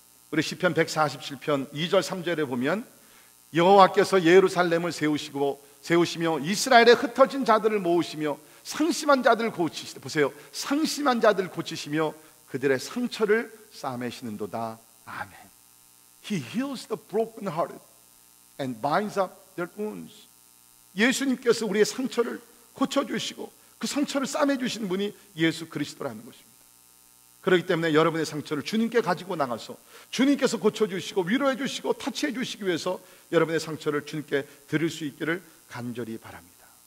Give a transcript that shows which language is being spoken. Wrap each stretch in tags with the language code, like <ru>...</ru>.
<ko>우리 시편 147편 2절 3절에 보면 여호와께서 예루살렘을 세우시며 이스라엘에 흩어진 자들을 모으시며 상심한 자들을 고치시다. 보세요, 상심한 자들을 고치시며 그들의 상처를 싸매시는도다. 아멘.</ko> <en>He heals the broken-hearted and binds up their wounds.</en> <ko>예수님께서 우리의 상처를 고쳐주시고 그 상처를 싸매주시는 분이 예수 그리스도라는 것입니다. 그렇기 때문에 여러분의 상처를 주님께 가지고 나가서 주님께서 고쳐주시고 위로해주시고 터치해주시기 위해서 여러분의 상처를 주님께 드릴 수 있기를 간절히 바랍니다.</ko>